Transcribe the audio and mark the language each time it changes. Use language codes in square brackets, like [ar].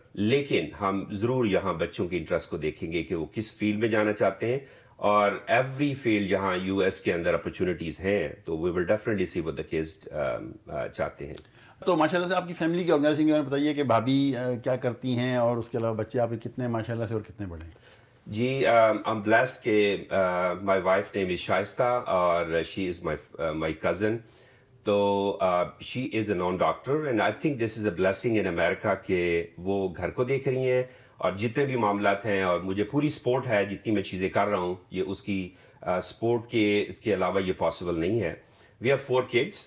[ur] لیکن ہم ضرور یہاں بچوں کی انٹرسٹ کو دیکھیں گے کہ وہ کس فیلڈ میں جانا چاہتے ہیں, اور ایوری فیلڈ یہاں یو ایس کے اندر اپرچونیٹیز ہیں, تو [en] we will definitely see what the kids [ur] چاہتے ہیں. تو ماشاء اللہ سے آپ کی فیملی کی آرگنائزنگ کے بارے میں بتائیے کہ بھابھی کیا کرتی ہیں, اور اس کے علاوہ بچے آپ کے کتنے ماشاء اللہ سے اور کتنے بڑے ہیں؟ [en] جی I'm blessed کہ my wife name is Shaista اور she is my cousin. [ur] تو [en] she is a non-doctor and I think this is a blessing in America [ur] کہ وہ گھر کو دیکھ رہی ہیں, اور جتنے بھی معاملات ہیں, اور مجھے پوری سپورٹ ہے جتنی میں چیزیں کر رہا ہوں, یہ اس کی سپورٹ کے اس کے علاوہ یہ پاسبل نہیں ہے. [en] We have 4 kids.